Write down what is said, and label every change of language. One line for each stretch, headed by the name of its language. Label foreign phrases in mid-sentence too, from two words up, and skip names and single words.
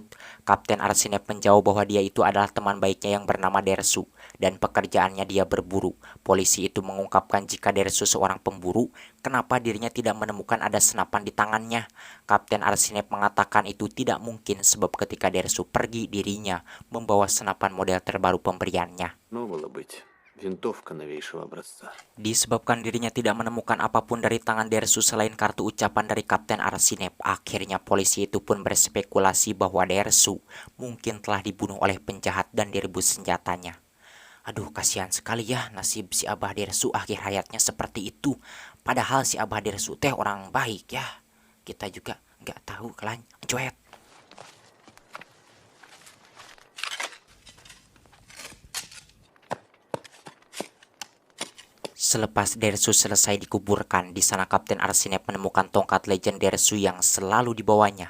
Indonesian: Kapten Arsinep menjawab bahwa dia itu adalah teman baiknya yang bernama Dersu dan pekerjaannya dia berburu. Polisi itu mengungkapkan jika Dersu seorang pemburu, kenapa dirinya tidak menemukan ada senapan di tangannya. Kapten Arsinep mengatakan itu tidak mungkin sebab ketika Dersu pergi dirinya membawa senapan model terbaru pemberiannya.
Russian: Ну, было быть. Винтовка новейшего образца.
Indonesian: Disebabkan dirinya tidak menemukan apapun dari tangan Dersu selain kartu ucapan dari Kapten Arsinep, akhirnya polisi itu pun berspekulasi bahwa Dersu mungkin telah dibunuh oleh penjahat dan direbus senjatanya. Aduh, kasihan sekali ya nasib si Abah Dersu akhir hayatnya seperti itu. Padahal si Abah Dersu teh orang baik ya. Kita juga nggak tahu kalian. Cuet. Selepas Dersu selesai dikuburkan, di sana Kapten Arsinep menemukan tongkat legend Dersu yang selalu dibawanya.